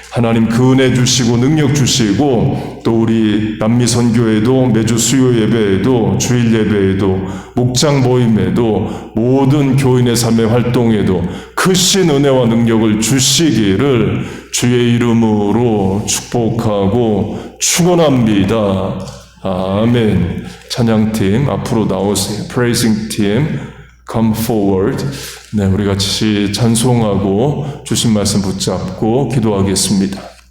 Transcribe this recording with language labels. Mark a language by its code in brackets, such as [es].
[ko] 하나님 그 은혜 주시고 능력 주시고 또 우리 남미선교회도 매주 수요 예배에도 주일 예배에도 목장 모임에도 모든 교인의 삶의 활동에도 크신 은혜와 능력을 주시기를 주의 이름으로 축복하고 축원합니다. 아멘. 찬양팀 앞으로 나오세요. [en] Praising team come forward. [ko] 네, 우리 같이 찬송하고 주신 말씀 붙잡고 기도하겠습니다.